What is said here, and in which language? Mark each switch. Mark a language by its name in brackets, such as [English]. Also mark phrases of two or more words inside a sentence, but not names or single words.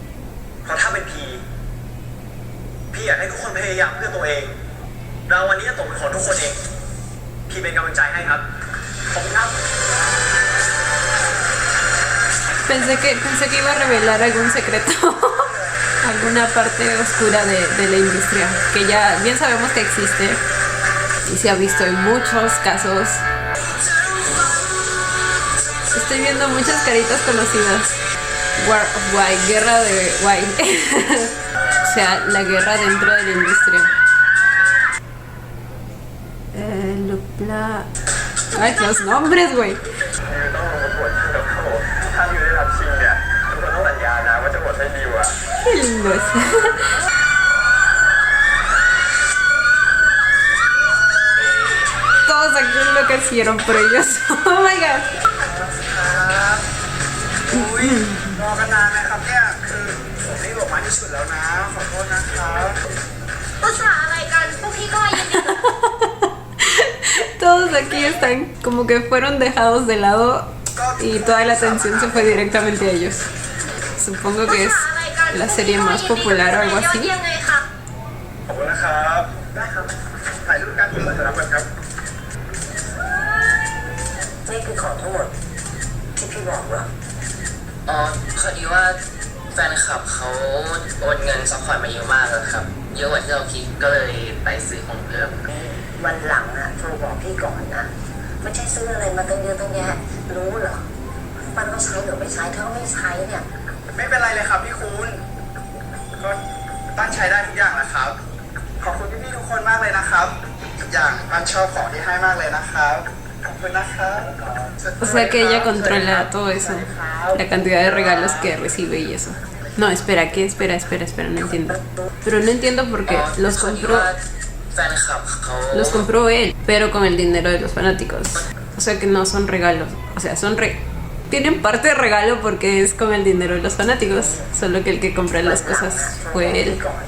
[Spanish] Pensé que iba a revelar algún secreto. Alguna parte oscura de la industria, que ya bien sabemos que existe y se ha visto en muchos casos. Estoy viendo muchas caritas conocidas. War of Why, guerra de Why. O sea, la guerra dentro de la industria. Ay, los nombres, güey. Qué lindo es. Todos aquí enloquecieron por ellos. [English] Oh my god. [Thai] รอกันนานนะครับเนี่ยคือผมรีบออกมาที่สุดแล้วนะขอโทษนะครับภาษาอะไรกันพวกพี่ก็ยินดี [Spanish] Todos aquí están como que fueron dejados de lado y toda la atención se fue directamente a ellos. Supongo que es la serie más popular o algo así. [Thai] ขอบคุณนะครับได้ครับถ่ายรูปกันเปิดรับกันครับนี่คือขอโทษที่พี่บอกเหรอพอ ดีว่าแฟนคลับเขาโอนเงินซัพพอร์ตมาเยอะมากเลยครับเยอะกว่าที่เราคิดก็เลยไปซื้อของเพิ่มวันหลังอ่ะโทรบอกพี่ก่อนนะไม่ใช่ซื้ออะไรมาตั้งเยอะตั้งแยะรู้เหรอมันก็ใช้หรือไม่ใช้ถ้าไม่ใช้เนี่ยไม่เป็นไรเลยครับพี่คุณก็ตั้งใช้ได้ทุกอย่างนะครับขอบคุณพี่ๆทุกคนมากเลยนะครับทุกอย่างมันชอบของที่ให้มากเลยนะครับ [Spanish] O sea que ella controla todo eso, la cantidad de regalos que recibe y eso. No, espera, ¿qué? Espera, no entiendo. Pero no entiendo por qué los compró él, pero con el dinero de los fanáticos. O sea que no son regalos, o sea, tienen parte de regalo porque es con el dinero de los fanáticos, solo que el que compra las cosas fue él.